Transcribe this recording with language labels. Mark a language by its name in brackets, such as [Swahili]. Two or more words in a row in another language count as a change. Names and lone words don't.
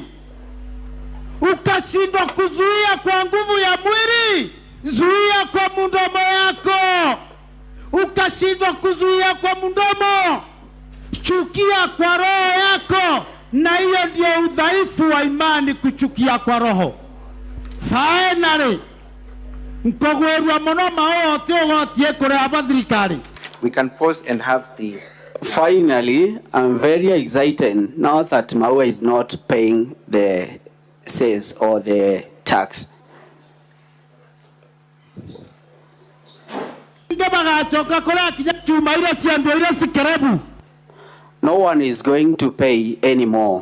[Swahili] Ukashindwa kuzuia kwa nguvu ya mwili, zuia kwa mdomo yako. Ukashindwa kuzuia kwa mdomo, chukia kwa roho yako. Na hiyo ndio udhaifu wa imani, kuchukia kwa roho. [Gusii] Finally, mkogwerwa mono maote ogotie kure abathirikari. [English] We can pause and have the... Finally, I'm very excited now that Maua is not paying the cess or the tax. No one is going to pay anymore.